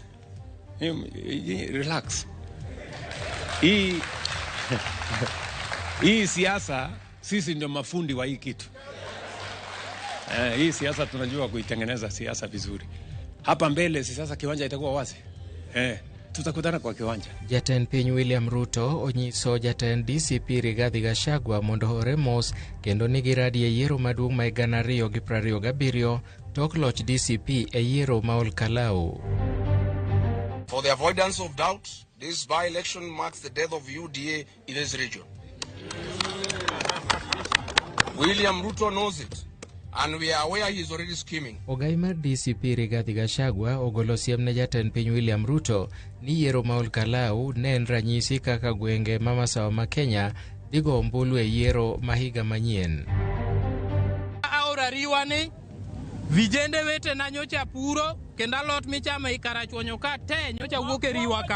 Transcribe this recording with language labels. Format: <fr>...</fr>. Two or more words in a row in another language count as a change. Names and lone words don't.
<sw>Relax. Hii siasa sisi ndio mafundi wa hii kitu. Hii siasa tunajua kuitengeneza siasa vizuri. Hapa mbele siasa kiwanja itakuwa wazi. Tutakutana kwa kiwanja.</sw> <luo>Jatend piny William Ruto onyiso jatend DCP Rigathi Gachagua mondo hore mos kendo nigi radi e yiero maduong' ma 2027 tok loch DCP e yiero ma Olkalau.</luo> <en>For the avoidance of doubt, this by-election marks the death of UDA in this region. William Ruto knows it, and we are aware he is already scheming.</en> <luo>Ogai mar DCP Rigathi Gachagua ogolo siem ne jatend piny William Ruto ni yiero ma Olkalau ne en ranyisi kaka gwenge ma masawa ma Kenya digo ombulu e yiero ma higa manyien. Aora riwani vijende wete na nyocha puro kenda lot michama ikarachuonyo ka te nyocha wuok e riwa ka.</luo>